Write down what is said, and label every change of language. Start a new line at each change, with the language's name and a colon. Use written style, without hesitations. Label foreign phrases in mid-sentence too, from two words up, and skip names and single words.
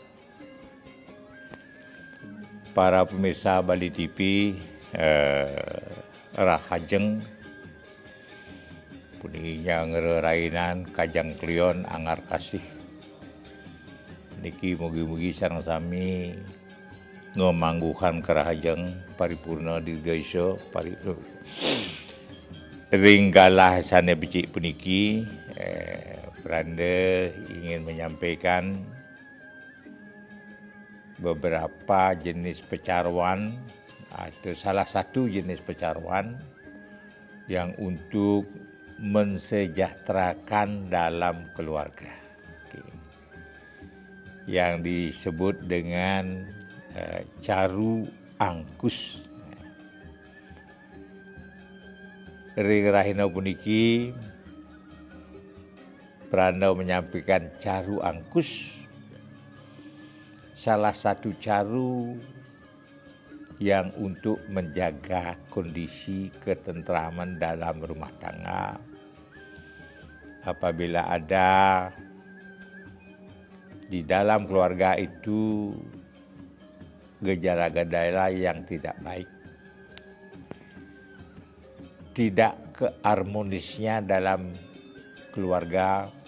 Indonesian: Para pemirsa
Balinese: Bali TV, rahajeng puniki ngererainan kajang klion angar kasih. Niki mugi-mugi sareng sami ngemangguhan kerahajeng paripurna dirgaisa ringgalah sane becik puniki.
Indonesian: Pranda ingin menyampaikan beberapa jenis pecaruan atau salah satu jenis pecaruan yang untuk mensejahterakan dalam keluarga, yang disebut dengan caru angkus.
Balinese: Rirahina puniki
Indonesian: Pranda menyampaikan caru angkus, salah satu caru yang untuk menjaga kondisi ketentraman dalam rumah tangga. Apabila ada di dalam keluarga itu gejala-gejala yang tidak baik, tidak keharmonisnya dalam keluarga,